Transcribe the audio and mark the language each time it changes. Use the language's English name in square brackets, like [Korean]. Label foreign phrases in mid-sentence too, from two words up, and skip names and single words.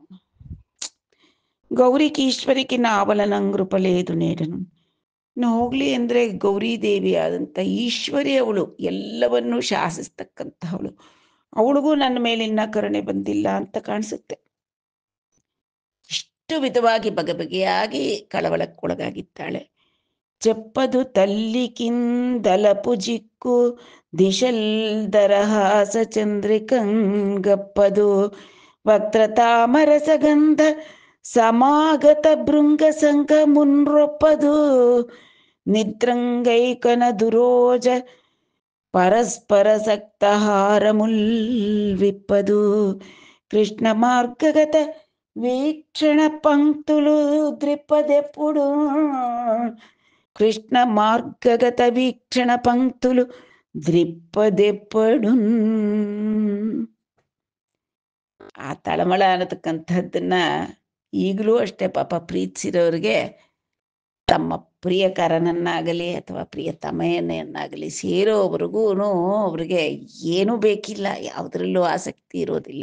[Telugu] గౌరికీశ్వరిగె నావలనంగృపలేదు నేడను, [Kannada] ಹೋಗ್ಲಿ ಅಂದರೆ ಗೌರಿದೇವಿ ಆದಂಥ ಈಶ್ವರಿ ಅವಳು, ಎಲ್ಲವನ್ನೂ ಶಾಸಿಸ್ತಕ್ಕಂಥವಳು, ಅವಳಿಗೂ ನನ್ನ ಮೇಲಿನ ಕರುಣೆ ಬಂದಿಲ್ಲ ಅಂತ ಕಾಣಿಸುತ್ತೆ. ಇಷ್ಟು ವಿಧವಾಗಿ ಬಗೆಬಗೆಯಾಗಿ ಕಳವಳಕ್ಕೊಳಗಾಗಿದ್ದಾಳೆ. [Telugu] చెప్పదు తల్లికిందలపు జిక్కు దిశల్ దరహాస చంద్రికంగప్పదు వక్రతామరసగంధ సమాగత భృంగ సంఘ మున్రొప్పదు నిద్రంగైకన దురోజ పరస్పర సక్తహారముల్ విప్పదు కృష్ణ మార్గగత వీక్షణ పంక్తులు ద్రిపదెప్పుడు కృష్ణ మార్గగత వీక్షణ పంక్తులు ದ್ರಿಪ್ಪದೆಪ್ಪಡು. [Kannada] ಆ ತಳಮಳ ಅನ್ನತಕ್ಕಂಥದ್ದನ್ನ ಈಗಲೂ ಅಷ್ಟೇ ಪಾಪ ಪ್ರೀತಿಸಿರೋರಿಗೆ ತಮ್ಮ ಪ್ರಿಯಕರನನ್ನಾಗಲಿ ಅಥವಾ ಪ್ರಿಯತಮೆಯನ್ನಾಗಲಿ ಸೇರೋವರೆಗೂ ಅವ್ರಿಗೆ ಏನೂ ಬೇಕಿಲ್ಲ, ಯಾವುದರಲ್ಲೂ ಆಸಕ್ತಿ ಇರೋದಿಲ್ಲ.